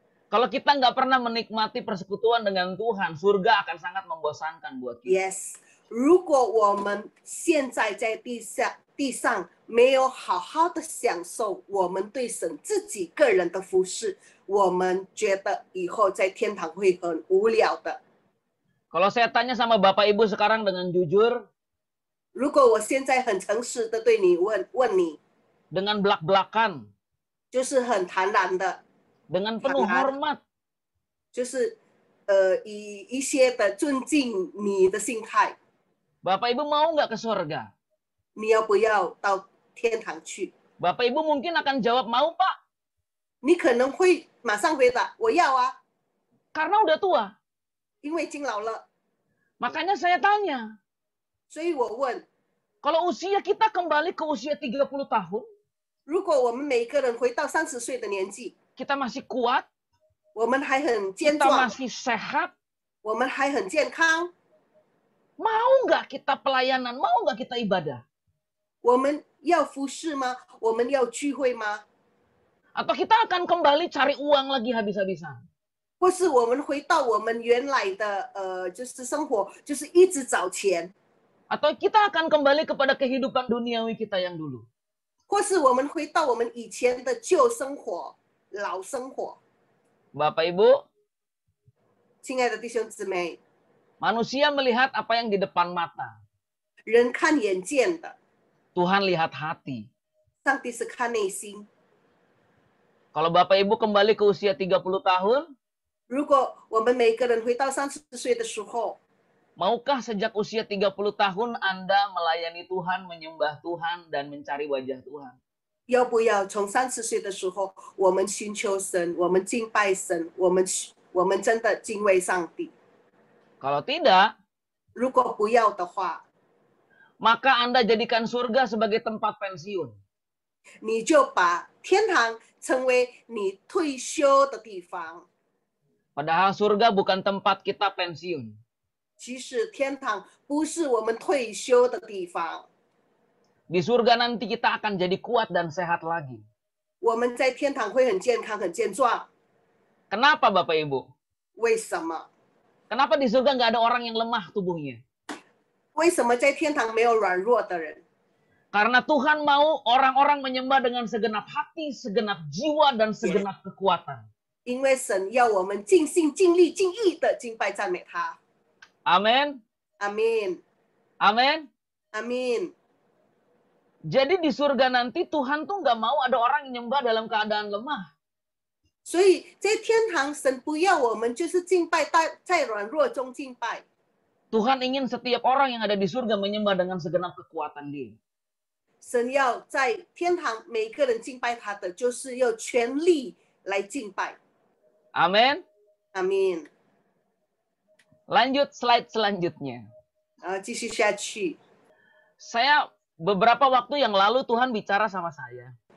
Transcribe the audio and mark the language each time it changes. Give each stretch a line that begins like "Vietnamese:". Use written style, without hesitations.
Indonesian: Kalau kita nggak pernah menikmati persekutuan dengan Tuhan, surga akan sangat membosankan buat kita.
Chinese: Yes， 如果我们现在在地上没有好好的享受我们对神自己个人的服侍，我们觉得以后在天堂会很无聊的。
Indonesian: Kalau saya tanya sama Bapak Ibu sekarang dengan jujur,
Chinese: 如果我现在很诚实的对你问你，
Indonesian: dengan belak-belakan,
Chinese: 就是很坦然的，
Indonesian: dengan penuh hormat,
Chinese: 就是以一些的尊敬你的心态，
Indonesian: Bapak Ibu mau nggak ke surga?
Chinese: 你要不要到天堂去？
Indonesian: Bapak Ibu mungkin akan jawab mau Pak,
Chinese: 你可能会马上回答我要啊，
Indonesian: karena udah tua.
Chinese: 因为已经老了。
Indonesian: Makanya saya tanya,
Chinese: 所以我问，
Indonesian: kalau usia kita kembali ke usia 30 tahun,
Chinese: 如果我们每一个人回到30岁的年纪，
Indonesian: kita masih kuat,
Chinese: 我们还很健
Indonesian: kita
Chinese: 壮，
Indonesian: masih sehat,
Chinese: 我们还很健康，
Indonesian: mau nggak kita pelayanan, mau nggak kita ibadah?
Chinese: 我们要服侍吗？我们要聚会吗？
Indonesian: Atau kita akan kembali cari uang lagi habis-habisan?
Chinese: 或是我们回到我们原来的就是生活，就是一直找钱，
Indonesian: Atau kita akan kembali kepada kehidupan duniawi kita yang dulu?
Chinese: 或是我们回到我们以前的旧生活、老生活。
Indonesian: Bapak Ibu,
Chinese: 亲爱的弟兄姊妹，
Indonesian: manusia melihat apa yang di depan mata.
Chinese: 人看眼见的，
Indonesian: Tuhan lihat hati.
Chinese: 上帝是看内心。
Indonesian: Kalau Bapak Ibu kembali ke usia 30 tahun,
Chinese: 如果我们每个人回到30岁的时候，
Indonesian: maukah sejak usia 30 tahun Anda melayani Tuhan, menyembah Tuhan, dan mencari wajah Tuhan?
Chinese: 要不要从30岁的时候，我们寻求神，我们敬拜神，我们真的敬畏上帝？
Indonesian: Kalau tidak,
Chinese: 如果不要的话，
Indonesian: maka Anda jadikan surga sebagai tempat pensiun.
Chinese: 你就把天堂成为你退休的地方。
Indonesian: Padahal surga bukan tempat kita pensiun.
Chinese: 其实天堂不是我们退休的地方，
Indonesian: Di surga nanti kita akan jadi kuat dan sehat lagi.
Chinese: 我们在天堂会很健康、很健壮。
Indonesian: Kenapa Bapak Ibu?
Chinese: 为什么？
Indonesian: Kenapa di surga nggak ada orang yang lemah tubuhnya?
Chinese: 为什么在天堂没有软弱的人？
Indonesian: Karena Tuhan mau orang-orang menyembah dengan segenap hati, segenap jiwa, dan segenap kekuatan.
Chinese: 因为神要我们尽心、尽力、尽意的敬拜、赞美他。
Indonesian: Amin.
Chinese: 阿门，
Indonesian: Amin.
Chinese: 阿门。
Indonesian: Jadi di surga nanti Tuhan tuh nggak mau ada orang yang nyembah dalam keadaan lemah.
Chinese: 所以在天堂，神不要我们就是敬拜在软弱中敬拜。
Indonesian: Tuhan ingin setiap orang yang ada di surga menyembah dengan segenap kekuatan Dia.
Chinese: 神要在天堂每个人敬拜他的，就是要全力来敬拜。
Indonesian: Amin.
Chinese: 阿门。
Indonesian: Lanjut slide selanjutnya.
Chinese: 继续下去。
Indonesian: Saya beberapa waktu yang lalu Tuhan bicara sama saya.